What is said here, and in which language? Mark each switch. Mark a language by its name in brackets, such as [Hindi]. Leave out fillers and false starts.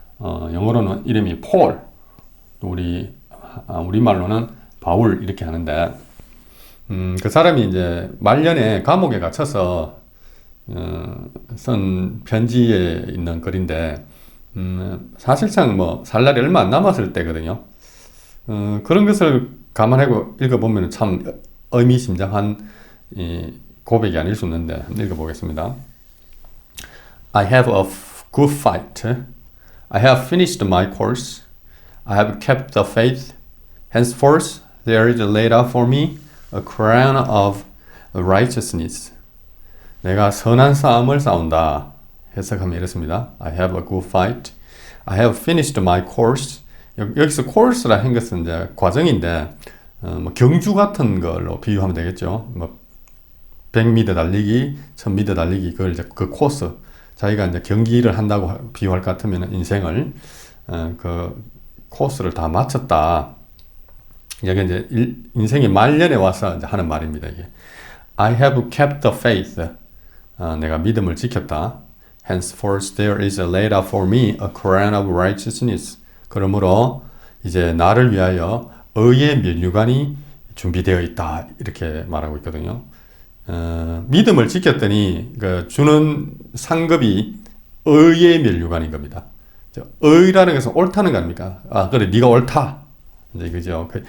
[Korean] 영어로는 이름이 폴, 우리말로는 바울 이렇게 하는데, 그 사람이 이제 말년에 감옥에 갇혀서 쓴 편지에 있는 글인데, 사실상 뭐 살 날이 얼마 안 남았을 때거든요. 그런 것을 감안하고 읽어보면 참 의미심장한 고백이 아닐 수 있는데 한번 읽어보겠습니다. [English] I have a good fight. I have finished my course. I have kept the faith. Henceforth there is laid up for me a crown of righteousness. [Korean] 내가 선한 싸움을 싸운다. 해석하면 이렇습니다. [English] I have a good fight. I have finished my course. [Korean] 여기서 course라 한 것은 이제 과정인데, 뭐 경주 같은 걸로 비유하면 되겠죠. 뭐 100m 달리기, 1000m 달리기, 그걸 이제 그 코스, 자기가 이제 경기를 한다고 비유할 것 같으면 인생을 그 코스를 다 마쳤다. 여기 이제 인생의 말년에 와서 이제 하는 말입니다. 이게 [English] I have kept the faith. [Korean] 내가 믿음을 지켰다. [English] Henceforth there is laid up for me a crown of righteousness. [Korean] 그러므로 이제 나를 위하여 의의 면류관이 준비되어 있다. 이렇게 말하고 있거든요. 믿음을 지켰더니 그 주는 상급이 의의 면류관인 겁니다. 의라는 것은 옳다는 거 아닙니까? 그래, 네가 옳다. 이제 그죠?